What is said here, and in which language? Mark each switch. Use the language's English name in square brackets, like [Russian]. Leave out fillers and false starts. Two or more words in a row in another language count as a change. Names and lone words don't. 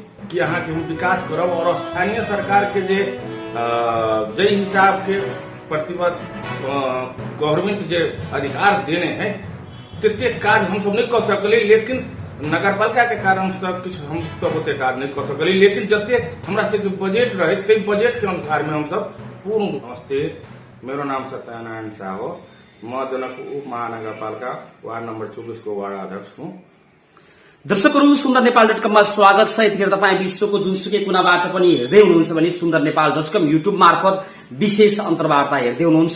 [Maithili] कि यहाँ के हम विकास करब और स्थानीय सरकार के जे हिसाब के प्रतिबद्ध गवर्नमेंट जे अधिकार देने हैं तेते काज हम सब नहीं कर सकली, लेकिन नगरपालिका के कारण सब कुछ हम सब ओते काज नहीं कर सकली, लेकिन जते हमरा से बजट रहे ते बजट के अनुसार में हम सब पूर्ण। [Nepali] नमस्ते, मेरो नाम सत्यनारायण शाह हो। म जनकपुर उप महानगरपालिका वार्ड नम्बर 24 को वार्ड अध्यक्ष हुँ। दर्शकहरू, सुन्दर नेपाल.com मा स्वागत छ। यतिखेर तपाईँ विश्वको जुनसुकै कुनाबाट पनि हेर्दै हुनुहुन्छ भने सुन्दर नेपाल.com युट्युब मार्फत विशेष अन्तर्वार्ता हेर्दै हुनुहुन्छ।